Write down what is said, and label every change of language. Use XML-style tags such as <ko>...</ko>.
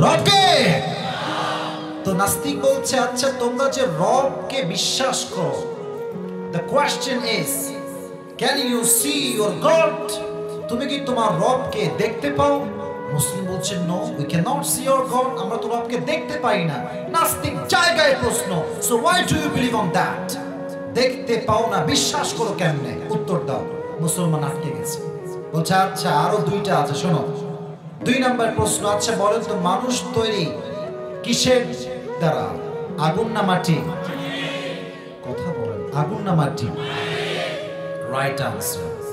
<bn>রবকে তো নাস্তিক বলছে, আচ্ছা তোমরা যে রবকে বিশ্বাস করো,</bn> <en>the question is, can you see your God?</en> <bn>তুমি কি তোমার রবকে দেখতে পাও? মুসলিম বলছে,</bn> <en>no, we cannot see your God,</en> <bn>আমরা তো রবকে দেখতে পাই না। নাস্তিক জায়গায় প্রশ্ন,</bn> <en>so why do you believe on that?</en> <bn>দেখতে পাও না, বিশ্বাস করো কেমনে? উত্তর দাও। মুসলমান আটকে গেছে, বলছে আচ্ছা আরো 2টা আছে, শোনো। 2 নম্বর প্রশ্ন, আচ্ছা বলেন তো, মানুষ তৈরি কিসের দ্বারা? আগুন না মাটি? কথা বলেন, আগুন না মাটি? Right answer.</bn>